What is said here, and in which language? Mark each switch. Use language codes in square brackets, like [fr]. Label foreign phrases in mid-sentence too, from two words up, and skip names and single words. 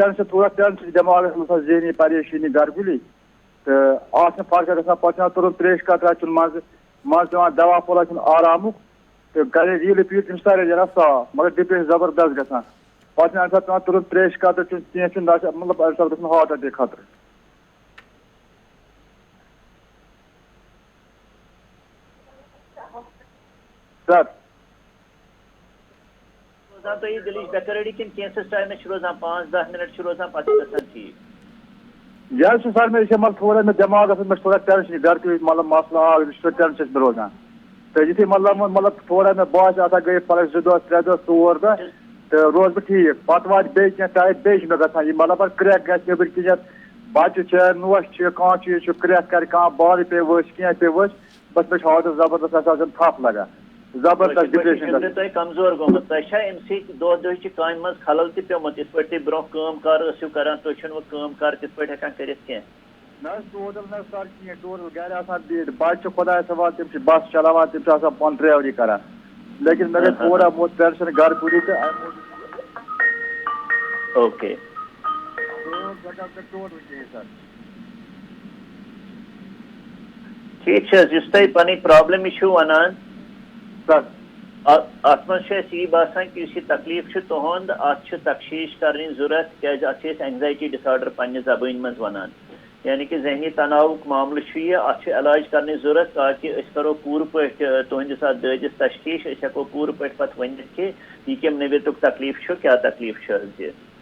[ks] ٹینشن تھوڑا ٹینشن دٮ۪ماغس منٛز ذہنی پریشٲنی گرکُلی تہٕ اتھ چھنہٕ فرقا گژھان پتہٕ چھُ پیوان تُرُن تریش قطرا چُن منٛزٕ پیوان دوا پھولا چھُن آرامُک تہٕ گرِ ریٖلہٕ پیٖٹ تِم چھِ سارے نیران صاف مگر ڈِپریشن زبردست گژھان پتہٕ چھُ اَمہِ ساتہٕ پیوان تُرُن تریش قطرٕ چُن کینٛہہ چھُنہٕ مطلب اَمہِ ساتہٕ گژھان [en] heart attack [ks] خطرٕ سر روزان تۄہہِ دِلٕچ بےٚ قرٲری کِنہٕ کینٛژھس ٹایمس چھِ روزان 5-10 مِنٹ چھِ روزان پتہٕ چھِ گژھان ٹھیٖک [ur] یہ سر میں مطلب تھوڑا میں دماغ میں تھوڑا ٹینشن گھر کے [ks] مطلب مسئلہ آو ٹینشن میں روزان تو یتھے مطلب [ur] تھوڑا میں باس آتا گئی [ks] پلس 2 دۄہ 3 دۄہ 4 دۄہ تو روز بہ ٹھیک پتہ وات بیٚیہِ کینٛہہ ٹایپ بیٚیہِ چھُ مےٚ گژھان یہ مطلب کرٛیک گژھِ نیٚبٕرۍ کِنٮ۪تھ بچہِ چھِ نوش چھِ کانٛہہ چیٖز چھُ کرٛیک کرِ کانٛہہ بالہِ پیٚیہِ ؤسۍ کینٛہہ پیٚیہِ ؤسۍ بس مےٚ چھُ حالت زبردست آسان تھپھ لگان زبردست ڈپریشن تۄہہِ کمزور گوٚمُت تۄہہِ چھا امہِ سۭتۍ دۄہ دۄہچہِ کامہِ منٛز خلل تہِ پیوٚمُت یِتھ پٲٹھۍ تُہۍ برٛونٛہہ کٲم کار ٲسِو کران تُہۍ چھِنہٕ وۄنۍ کٲم کار تِتھ پٲٹھۍ ہٮ۪کان کٔرِتھ کینٛہہ نہ ٹوٹل نہ سر کینٛہہ ٹوٹل گرِ آسان بِہِتھ بچہِ چھُ خۄدایس حوالہٕ تِم چھِ بس چلاوان تِم چھِ آسان پانہٕ ڈرایوری کران لیکن مےٚ گٔے تھوڑا بہت ٹینشن گھر پوٗری تہٕ امہِ موٗجوٗب اوکے ٹوٹل کِہیٖنۍ سر ٹھیک چھِ حظ یُس تۄہہِ پنٕنۍ پرابلم یہِ چھِو ونان سر اتھ منٛز چھُ اَسہِ یی باسان کہِ یُس یہِ تکلیٖف چھُ تُہُنٛد اتھ چھِ تفشیٖش کرنٕچ ضروٗرت تِکیازِ اتھ چھِ أسۍ [en] anxiety disorder [ks] پننہِ زبٲنۍ منٛز ونان یعنی کہ ذہنی تناؤک معاملہٕ چھُ یہِ اتھ چھُ علاج کرنٕچ ضروٗرت تاکہِ أسۍ کرو پوٗرٕ پٲٹھۍ تُہنٛدِس اتھ دٲدِس تشخیٖص أسۍ ہٮ۪کو پوٗرٕ پٲٹھۍ پتہٕ ؤنِتھ کہِ یہِ کمہِ نٔوِتُک تکلیٖف چھُ کیٛاہ تکلیٖف چھُ حظ یہِ